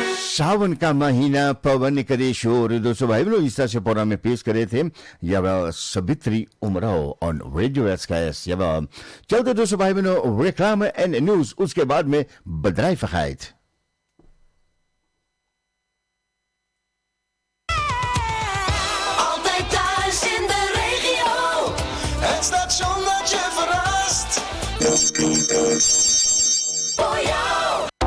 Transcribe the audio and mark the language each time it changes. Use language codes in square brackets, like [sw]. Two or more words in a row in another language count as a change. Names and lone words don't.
[hi] सावन का महीना पवन करे शोर। दोस्तों भाई बहनों, इस तरह से प्रोग्राम में पेश करे थे सवित्री उमराव ऑन रेडियो एसकेएस। चलते दोस्तों भाई बहनों, [nl] reclame en nieuws. [hi] उसके बाद में bedrijvigheid. [nl] Altijd thuis in de regio. Het station dat je verrast. Voor jou.